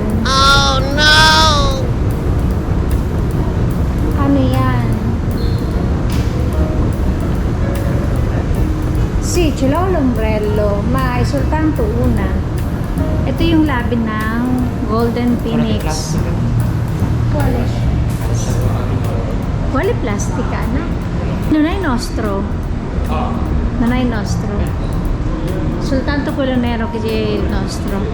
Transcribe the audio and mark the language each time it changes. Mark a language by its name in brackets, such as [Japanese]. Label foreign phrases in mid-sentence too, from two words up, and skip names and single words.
[English] Oh no! [Filipino] Ano yan? [Italian] Sì, ce l'ho l'ombrello, ma è soltanto una. [Filipino] Ito yung labi ng Golden Phoenix. [Italian] Quale? Quale plastica, no? Non è nostro. Non è nostro. Soltanto quello nero che è il nostro.